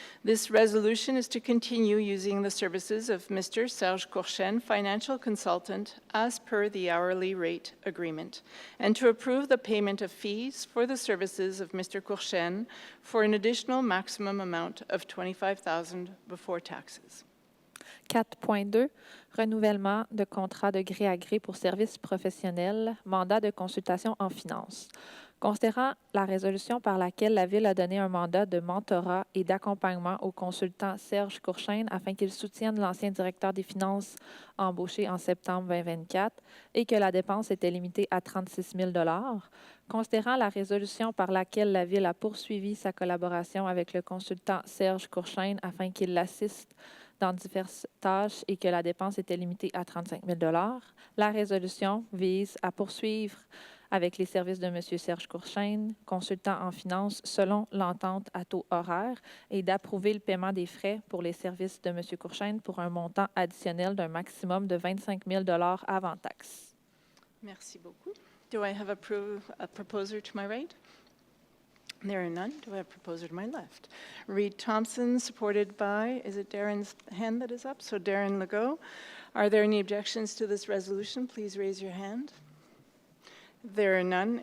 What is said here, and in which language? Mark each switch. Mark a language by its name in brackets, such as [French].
[English] This resolution is to continue using the services of Mr. Serge Courchaine, financial consultant, as per the hourly rate agreement, and to approve the payment of fees for the services of Mr. Courchaine for an additional maximum amount of $25,000 before taxes. [French] 4.2, renouvellement de contrat de gré à gré pour services professionnels, mandat de consultation en finance. Considérant la résolution par laquelle la Ville a donné un mandat de mentorat et d'accompagnement au consultant Serge Courchaine afin qu'il soutienne l'ancien directeur des finances embauché en septembre 2024 et que la dépense était limitée à 36 000 $, considérant la résolution par laquelle la Ville a poursuivi sa collaboration avec le consultant Serge Courchaine afin qu'il l'assiste dans diverses tâches et que la dépense était limitée à 35 000 $, la résolution vise à poursuivre avec les services de M. Serge Courchaine, consultant en finance selon l'entente à taux horaire, et d'approuver le paiement des frais pour les services de M. Courchaine pour un montant additionnel d'un maximum de 25 000 $ avant taxe. Merci beaucoup. [English] Do I have a proposer to my right? There are none. Do I have a proposer to my left? Reed Thompson, supported by, is it Darren's hand that is up? So Darren Legault. Are there any objections to this resolution? Please raise your hand. There are none.